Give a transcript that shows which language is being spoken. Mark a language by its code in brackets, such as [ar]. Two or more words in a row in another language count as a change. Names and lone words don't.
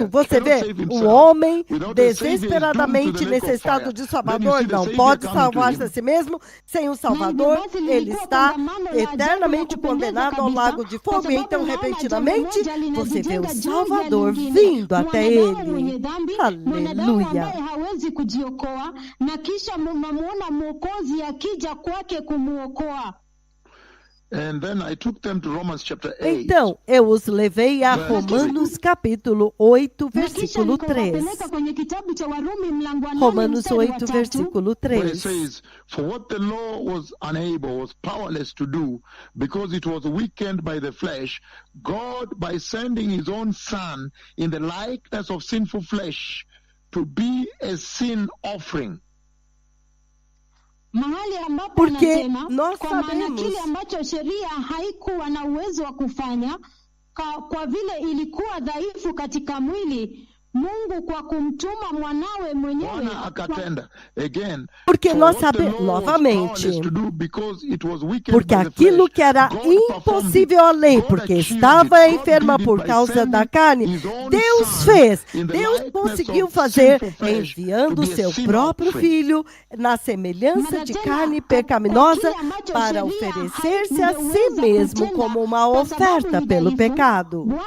[pt] Você vê, o homem desesperadamente necessitado de Salvador não pode salvar-se a si mesmo. Sem o Salvador, ele está eternamente condenado ao lago de fogo. E então, repentinamente, você vê o Salvador vindo até ele. Aleluia. [sw] Muona Mwokozi akija kwake kumuokoa. [pt] Então, eu os levei a Romanos capítulo 8, versículo 3. Romanos 8, versículo 3. [en] For what the law was unable, was powerless to do, because it was weakened by the flesh, God, by sending his own Son in the likeness of sinful flesh, to be a sin offering. [pt] Porque nós sabemos [sw] kile ambacho sheria haikuwa na uwezo wa kufanya, kwa vile ilikuwa dhaifu katika mwili, Mungu kwa kumtuma mwanawe mwenyewe akatenda. [en] Again, [pt] porque nós sabemos novamente, porque aquilo que era impossível à lei, porque estava enferma por causa da carne, Deus fez. Deus conseguiu fazer enviando seu próprio filho na semelhança de carne pecaminosa para oferecer-se a si mesmo como uma oferta pelo pecado.